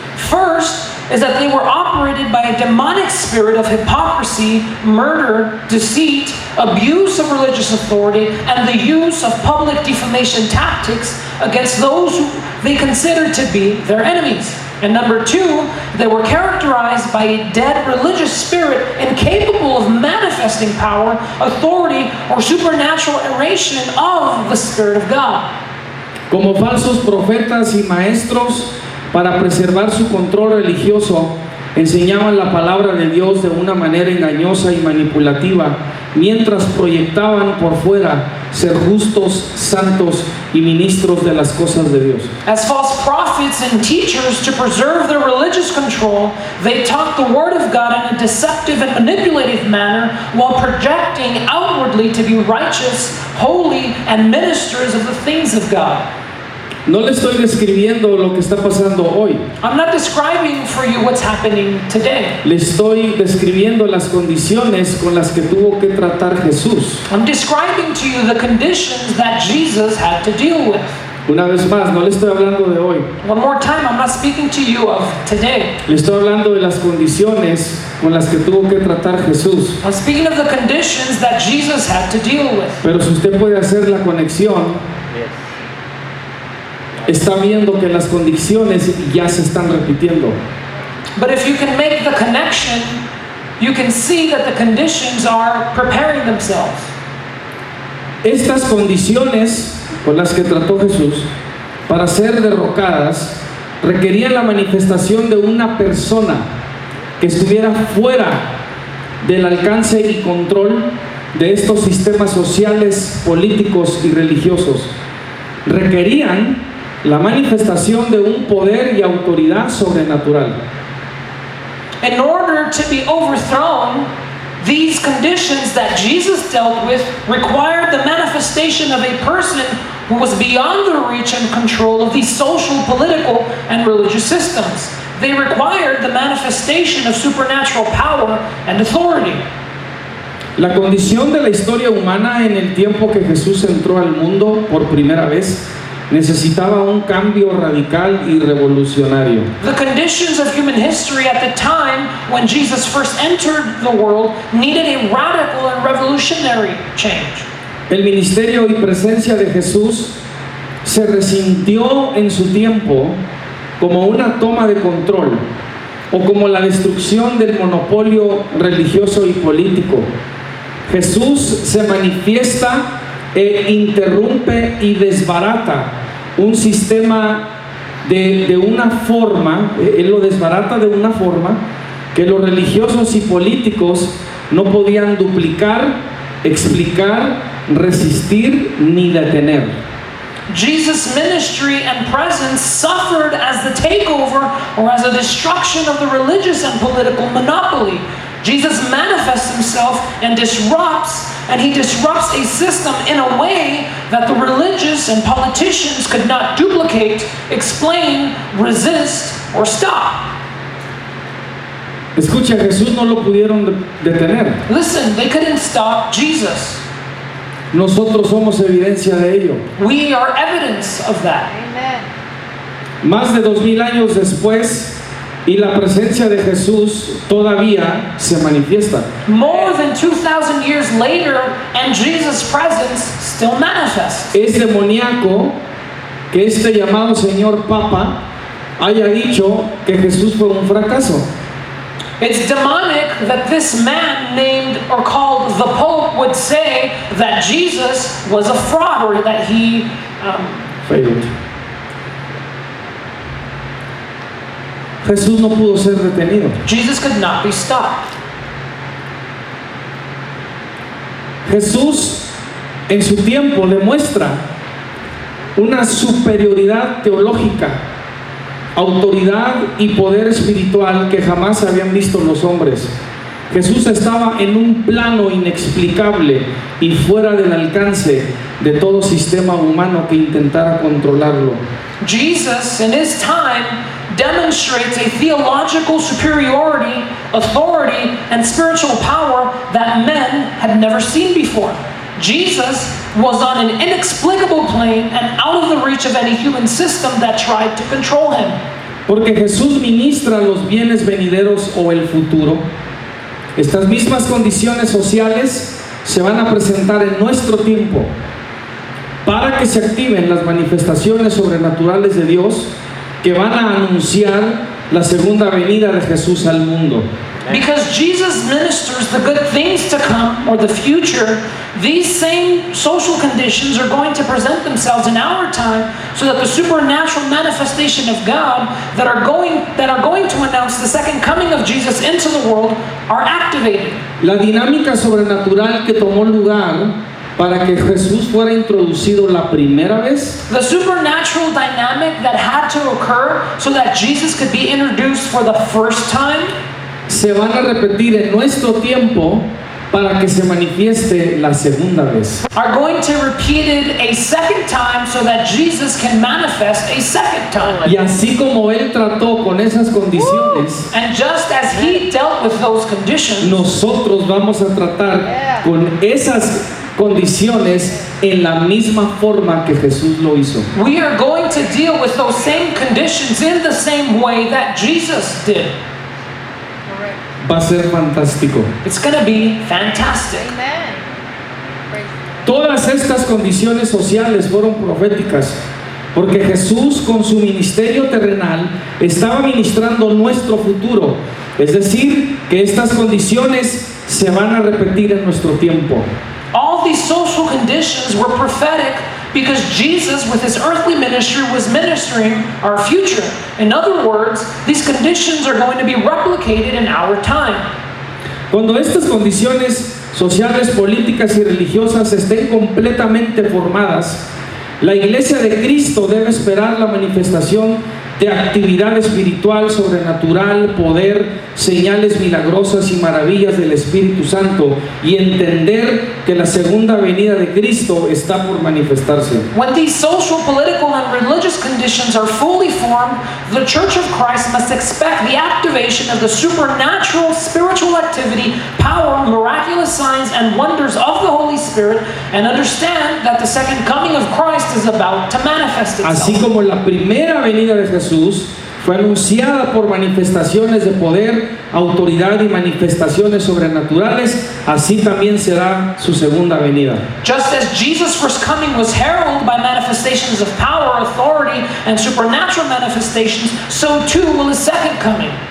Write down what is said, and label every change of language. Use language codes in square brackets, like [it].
[en] First is that they were operated by a demonic spirit of hypocrisy, murder, deceit, abuse of religious authority, and the use of public defamation tactics against those who they considered to be their enemies. And number two, they were characterized by a dead religious spirit incapable of manifesting power, authority, or supernatural operation of the Spirit of God. [es] Como falsos profetas y maestros, para preservar su control religioso, enseñaban la palabra de Dios de una manera engañosa y manipulativa, mientras proyectaban por fuera ser justos, santos y ministros de las cosas de Dios. [en] As false prophets and teachers to preserve their religious control, they taught the Word of God in a deceptive and manipulative manner while projecting outwardly to be righteous, holy, and ministers of the things of God. [es] No le estoy describiendo lo que está pasando hoy. [en] I'm not describing for you what's happening today. [es] Le estoy describiendo las condiciones con las que tuvo que tratar Jesús. [en] I'm describing to you the conditions that Jesus had to deal with. [es] Una vez más, no le estoy hablando de hoy. [en] One more time, I'm not speaking to you of today. [es] Le estoy hablando de las condiciones con las que tuvo que tratar Jesús. [en] I'm speaking of the conditions that Jesus had to deal with. [es] Pero si usted puede hacer la conexión, está viendo que las condiciones ya se están repitiendo. [en] But if you can make the connection, you can see that the conditions are preparing themselves. [es] Estas condiciones con las que trató Jesús para ser derrocadas requerían la manifestación de una persona que estuviera fuera del alcance y control de estos sistemas sociales, políticos y religiosos. Requerían la manifestación de un poder y autoridad sobrenatural. [en] In order to be overthrown, these conditions that Jesus dealt with required the manifestation of a person who was beyond the reach and control of these social, political, and religious systems. They required the manifestation of supernatural power and authority. [es] La condición de la historia humana en el tiempo que Jesús entró al mundo por primera vez necesitaba un cambio radical y revolucionario. [en] The conditions of human history at the time when Jesus first entered the world needed a radical and revolutionary change. [es] El ministerio y presencia de Jesús se resintió en su tiempo como una toma de control o como la destrucción del monopolio religioso y político. Jesús se manifiesta e interrumpe y desbarata un sistema de una forma, él lo desbarata de una forma que los religiosos y políticos no podían duplicar, explicar, resistir ni detener. [en] Jesus' ministry and presence suffered as the takeover or as a destruction of the religious and political monopoly. Jesus manifests himself and he disrupts a system in a way that the religious and politicians could not duplicate, explain, resist, or stop. [es] Escucha, Jesús no lo pudieron detener. [en] Listen, they couldn't stop Jesus. [es] Nosotros somos evidencia de ello. [en] We are evidence of that. Amen. [es] Más de 2000 años después, Y la presencia de Jesús todavía se manifiesta. [en] More than 2,000 years later, and Jesus' presence still manifests. [es] Es demoníaco que este llamado señor Papa haya dicho que Jesús fue un fracaso. [en] It's demonic that this man named or called the Pope would say that Jesus was a fraud, or that he Failed. [es] Jesús no pudo ser detenido. [en] Jesus could not be stopped. [es] Jesús en su tiempo demuestra una superioridad teológica, autoridad y poder espiritual que jamás habían visto los hombres. Jesús estaba en un plano inexplicable y fuera del alcance de todo sistema humano que intentara controlarlo. [en] Jesus, in his time, demonstrates a theological superiority, authority, and spiritual power that men had never seen before. Jesus was on an inexplicable plane and out of the reach of any human system that tried to control him. [es] Porque Jesús ministra los bienes venideros o el futuro. Estas mismas condiciones sociales se van a presentar en nuestro tiempo para que se activen las manifestaciones sobrenaturales de Dios que van a anunciar la segunda venida de Jesús al mundo. [en] Because Jesus ministers the good things to come, or the future, these same social conditions are going to present themselves in our time, so that the supernatural manifestation of God that are going to announce the second coming of Jesus into the world are activated. [es] La dinámica sobrenatural que tomó lugar para que Jesús fuera introducido la primera vez [en] The supernatural dynamic that had to occur so that Jesus could be introduced for the first time [es] se van a repetir en nuestro tiempo para que se manifieste la segunda vez. [en] are going to repeat it a second time so that Jesus can manifest a second time. [es] Y así como Él trató con esas condiciones, [en] And just as he dealt with those conditions, [es] nosotros vamos a tratar con esas condiciones en la misma forma que Jesús lo hizo. [en] we are going to deal with those same conditions in the same way that Jesus did. Correct. [es] Va a ser fantástico. [en] It's going to be fantastic. Amen. Praise the Lord. [es] Todas estas condiciones sociales fueron proféticas, porque Jesús con su ministerio terrenal estaba ministrando nuestro futuro. Es decir, que estas condiciones se van a repetir en nuestro tiempo. [en] All these social conditions were prophetic because Jesus, with his earthly ministry, was ministering our future. In other words, these conditions are going to be replicated in our time. [es] Cuando estas condiciones sociales, políticas y religiosas estén completamente formadas, la Iglesia de Cristo debe esperar la manifestación de actividad espiritual, sobrenatural, poder, señales milagrosas y maravillas del Espíritu Santo, y entender que la segunda venida de Cristo está por manifestarse. [en] When these social, political, and religious conditions are fully formed, the Church of Christ must expect the activation of the supernatural spiritual activity, power, miraculous signs, and wonders of the Holy Spirit, and understand that the second coming of Christ is about to manifest [es] Así [en] itself. [es] como la primera venida de Jesús fue anunciada por manifestaciones de poder, autoridad y manifestaciones sobrenaturales, así también será su segunda venida. [en] Just as Jesus' first coming was heralded by manifestations of power, authority, and supernatural manifestations, so too will his second coming.